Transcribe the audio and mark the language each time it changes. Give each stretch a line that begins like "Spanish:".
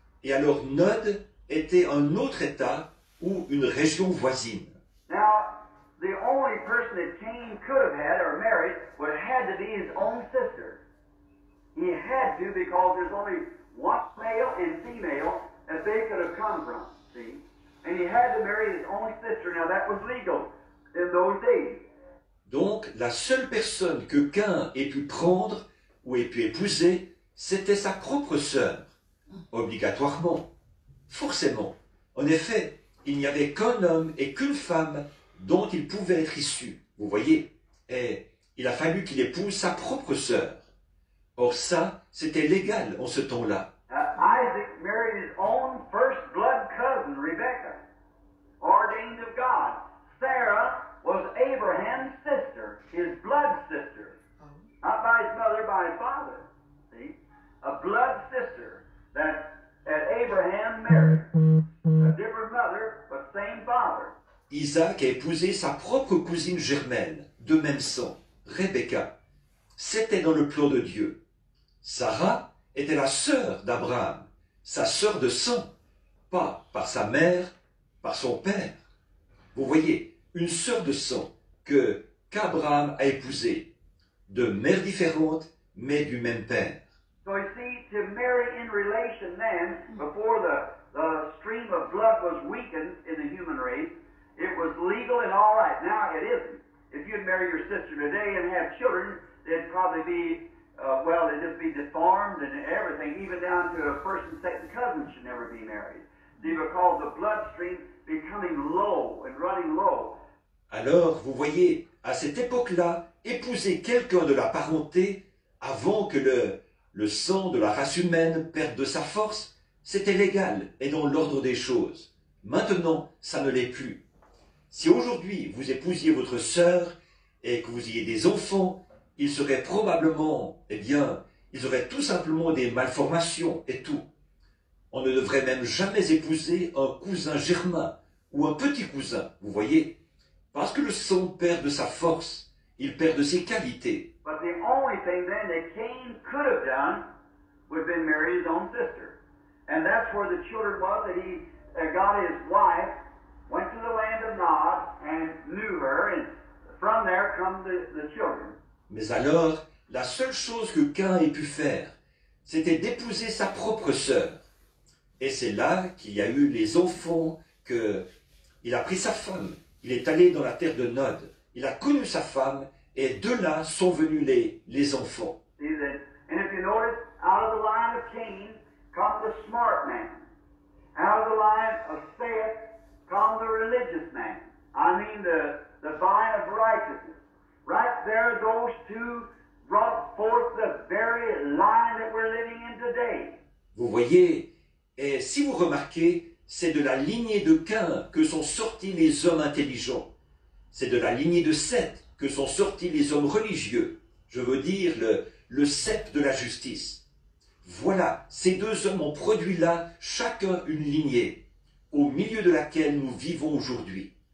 French: Et alors Nod était un autre État, ou une région voisine.
English: Now, the only person that Cain could have had or married would have had to be his own sister. He had to, because there's only one male and female that they could have come from, see? And he had to marry his own sister. Now, that was legal in those days.
French: Donc, la seule personne que Cain ait pu prendre ou ait pu épouser, c'était sa propre sœur, obligatoirement. Forcément. En effet, il n'y avait qu'un homme et qu'une femme dont il pouvait être issu. Vous voyez? Et il a fallu qu'il épouse sa propre sœur. Or ça, c'était légal en ce temps-là.
English: Isaac married his own first blood cousin, Rebekah, ordained of God. Sarah was Abraham's sister, his blood sister. Not by his mother, by his father. See? A blood sister that Abraham married. A different mother, but same father.
French: Isaac a épousé sa propre cousine germaine, de même sang, Rebecca. C'était dans le plan de Dieu. Sarah était la sœur d'Abraham, sa sœur de sang, pas par sa mère, par son père. Vous voyez, une sœur de sang qu'Abraham a épousée, de mères différentes, mais du même père.
English: So you see, to marry in relation then, before the stream of blood was weakened in the human race, it was legal and all right. Now it isn't. If you'd marry your sister today and have children, they'd probably be, they'd just be deformed and everything, even down to a first and second cousin should never be married. See, because the bloodstream becoming low and running low.
French: Alors, vous voyez, à cette époque-là, épouser quelqu'un de la parenté, avant que le sang de la race humaine perde de sa force, c'était légal et dans l'ordre des choses. Maintenant, ça ne l'est plus. Si aujourd'hui vous épousiez votre sœur et que vous ayez des enfants, ils seraient probablement, ils auraient tout simplement des malformations et tout. On ne devrait même jamais épouser un cousin germain ou un petit cousin, vous voyez, parce que le sang perd de sa force, il perd de ses qualités.
English: But the only thing then that Cain could have done would have been marry his own sister. And that's where the children was, that he got his wife, went to the land of Nod, and knew her, and from there come the children.
French: Mais alors, la seule chose que Cain ait pu faire, c'était d'épouser sa propre sœur. Et c'est là qu'il y a eu les enfants, il a pris sa femme, il est allé dans la terre de Nod, il a connu sa femme, et de là sont venus les enfants.
English: See that? And if you notice, out of the line of Cain come the smart man. Out of the line of Seth come the religious man. I mean the vine of righteousness. Right there, those two brought forth the very line that we're living in today.
French: Vous voyez, et si vous remarquez, c'est de la lignée de Cain que sont sortis les hommes intelligents. C'est de la lignée de Seth que sont sortis les hommes religieux. Je veux dire le cep de la justice. Voilà, ces deux hommes ont produit là, chacun une lignée, au milieu de laquelle nous vivons aujourd'hui.